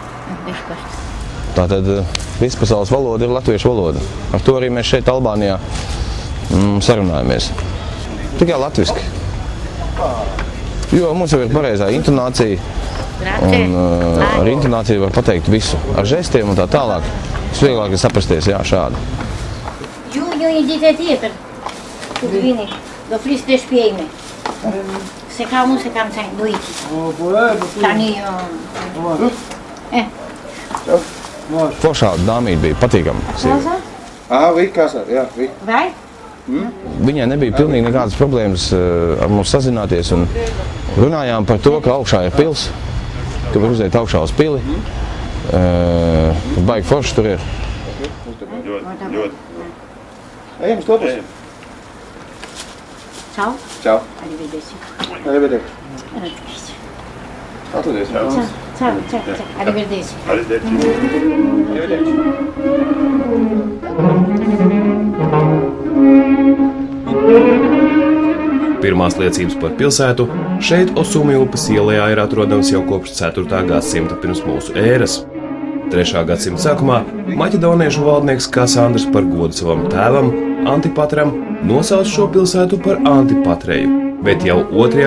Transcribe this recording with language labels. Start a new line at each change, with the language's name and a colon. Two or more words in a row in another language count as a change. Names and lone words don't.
Latvian: Tātad vispasaules valoda ir latviešu valoda. Ar to arī mēs šeit Albānijā sarunājamies. Tikai latviski. Jo mums jau ir pareizā intonācija. Un ar intonāciju var pateikt visu. Ar žestiem un tā tālāk. Vieglāk ir saprasties, jā, šādi.
Albanian: Ju idite tjetër. Ku vini, do flis të shpjejme. Se ka unë se kam qenë dojti. Tani
Latvian: Foršā dāmīte bija patīkama. Roza? Oui, kāsā, jā, oui. Vai? Viņai nebija pilnīgi nekādas problēmas ar mums sazināties un runājām par to, ka augšā ir pils, ka var uziet augšā uz pili. Baigi forši tur ir. Ļoti. Ejam uz to pusi. Čau. Čau. Arrivederci. Arrivederci. Arrivederci. Atlidies. Čau. Arrivederci. Arrivederci. Pirmās liecības par pilsētu šeit Osumi upes ielā ir atrodams jau kopš 4. gadsimta pirms mūsu ēras. 3. gadsimta sākumā maķedoniešu valdnieks Kasandrs par godu savam tēvam Antipatram nosauca šo pilsētu par Antipatreju, bet jau 2.